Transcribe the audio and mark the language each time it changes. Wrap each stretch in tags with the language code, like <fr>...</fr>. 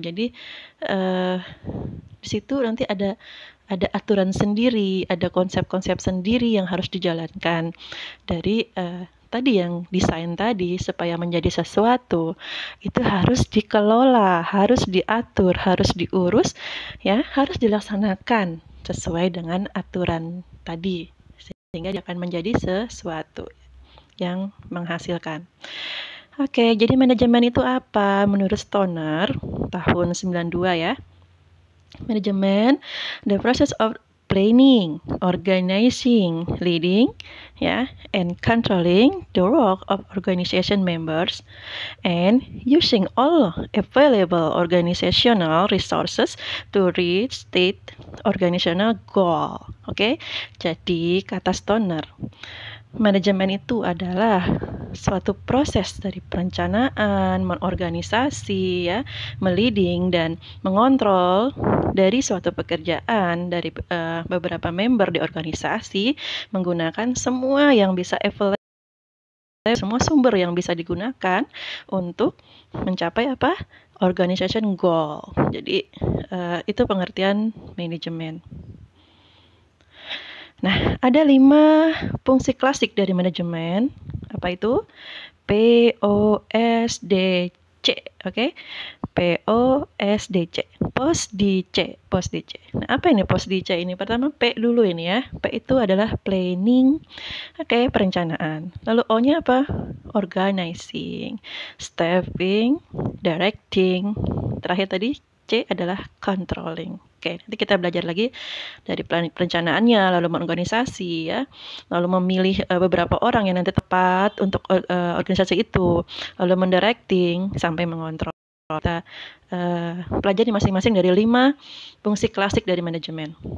<id>Jadi di situ nanti ada aturan sendiri, ada konsep-konsep sendiri yang harus dijalankan dari tadi yang desain tadi supaya menjadi sesuatu itu harus dikelola, harus diatur, harus diurus, ya, harus dilaksanakan sesuai dengan aturan tadi sehingga dia akan menjadi sesuatu yang menghasilkan. Oke, jadi manajemen itu apa? Menurut Stoner tahun 92 ya. Manajemen,</id> <en>the process of planning, organizing, leading, yeah, and controlling the work of organization members, and using all available organizational resources to reach state organizational goal.</en> <id>Oke, jadi kata Stoner, manajemen itu adalah suatu proses dari perencanaan, mengorganisasi, ya, meleading dan mengontrol dari suatu pekerjaan dari beberapa member di organisasi menggunakan semua yang bisa available, semua sumber yang bisa digunakan untuk mencapai apa?</id> <en>Organization goal.</en> <id>Jadi itu pengertian manajemen. Nah, ada 5 fungsi klasik dari manajemen. Apa itu? POSDC, oke? POSDC, POSDC. Nah, apa ini POSDC ini? Pertama P dulu ini ya. P itu adalah planning, oke, perencanaan. Lalu O-nya apa?</id> <en>Organizing, staffing, directing.</en> <id>Terakhir tadi C adalah controlling. Oke, nanti kita belajar lagi dari perencanaannya, lalu mengorganisasi ya, lalu memilih beberapa orang yang nanti tepat untuk organisasi itu, lalu mendirecting sampai mengontrol. Kita pelajari masing-masing dari 5 fungsi klasik dari manajemen.</id>